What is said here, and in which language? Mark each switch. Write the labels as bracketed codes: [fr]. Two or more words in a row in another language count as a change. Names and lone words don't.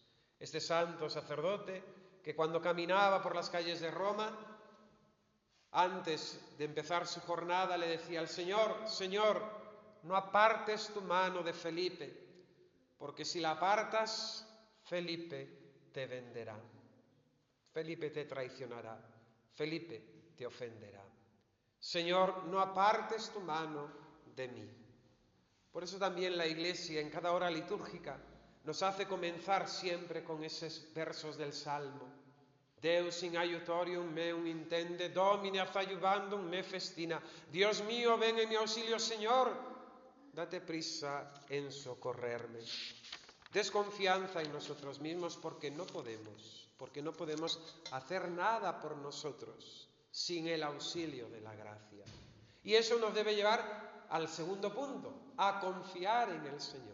[es] Este santo sacerdote que cuando caminaba por las calles de Roma, antes de empezar su jornada le decía al Señor: Señor, no apartes tu mano de Felipe, porque si la apartas, Felipe te venderá, Felipe te traicionará, Felipe te ofenderá. Señor, no apartes tu mano de mí. Por eso también la Iglesia en cada hora litúrgica nos hace comenzar siempre con esos versos del Salmo. [la] Deus in aiutorium meum intende, Domine affaiubandum me festina. [es] Dios mío, ven en mi auxilio, Señor, date prisa en socorrerme. Desconfianza en nosotros mismos porque no podemos hacer nada por nosotros sin el auxilio de la gracia. Y eso nos debe llevar al segundo punto, a confiar en el Señor.